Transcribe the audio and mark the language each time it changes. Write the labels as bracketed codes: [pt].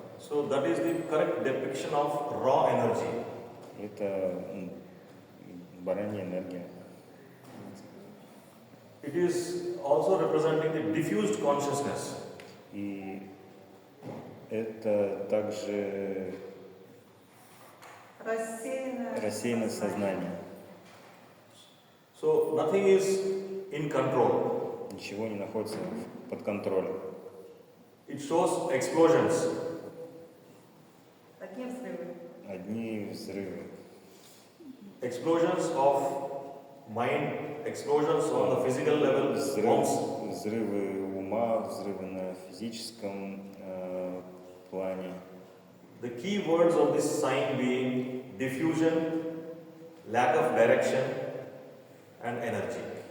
[en] So that is the correct depiction of raw energy. [ru] Это баранья энергия. [en] It is also representing the diffused consciousness. [ru] И это также рассеянное сознание. [en] So nothing is in control. [ru] Ничего не находится под контролем. [en] It shows explosions. [ru] Такие взрывы. Одни взрывы. [en] explosions of mind, explosions on the physical level, bombs. [ru] Взрывы ума, взрывы на физическом плане. [en] The key words of this sign being diffusion, lack of direction, and energy.